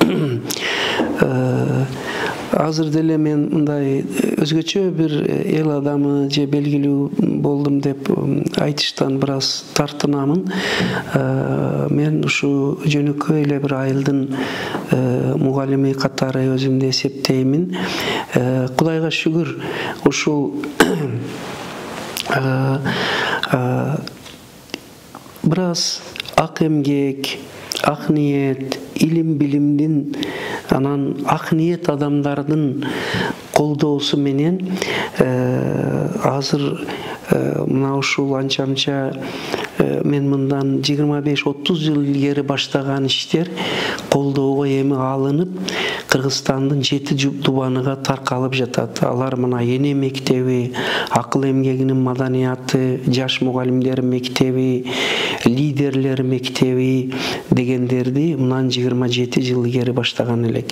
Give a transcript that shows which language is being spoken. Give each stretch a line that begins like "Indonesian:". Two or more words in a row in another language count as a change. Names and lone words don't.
Kyrgyz: Азыр деле мен мындай өзгөчө бир эл адамы же белгилүү болдум деп айтыштан бир аз тартынамын. Мен ушу жөнөкөй эле бир айылдын мугалими катары өзүмдү эсептеймин. Кудайга шүгүр, ушул бираз ак эмгек, ак ниет, илим билимдин, анан ак ниет адамдардын колдоосу менен azыр mына ушул анча мен мындан 25-30 жыл илгери баштаган иштер колдоого эми алынып Кыргызстандын 7 дубаныга таркалып жатат. Алар мына эне мектеби, акыл эмгегинин маданияты, жаш мугалимдер мектеби, лидерлер мектеби дегендерди мындан 27 жыл илгери баштаган элек.